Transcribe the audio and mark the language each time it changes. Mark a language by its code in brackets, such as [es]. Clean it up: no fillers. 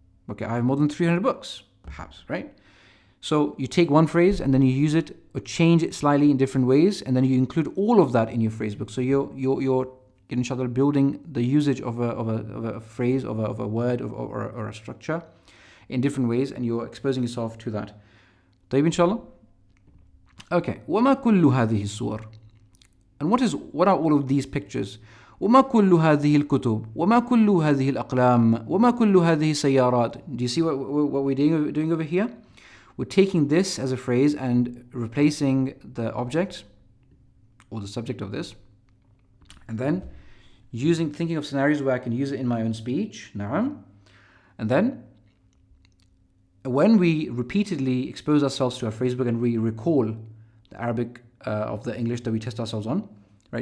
[en] Okay, I have more than 300 books, perhaps, right? So you take one phrase and then you use it or change it slightly in different ways, and then you include all of that in your phrasebook. So you're inshallah building the usage of a phrase, of a word, or a structure in different ways, and you're exposing yourself to that. طيب, inshallah. Okay, [ar] وما كل هذه الصور? [en] And what are all of these pictures? [ar] وما كل هذه الكتب؟ وما كل هذه الأقلام؟ وما كل هذه السيارات? [en] Do you see what we're doing over here? We're taking this as a phrase and replacing the object or the subject of this, and then thinking of scenarios where I can use it in my own speech. [ar] نعم. [en] And then when we repeatedly expose ourselves to our phrasebook and we recall the Arabic of the English that we test ourselves on, right?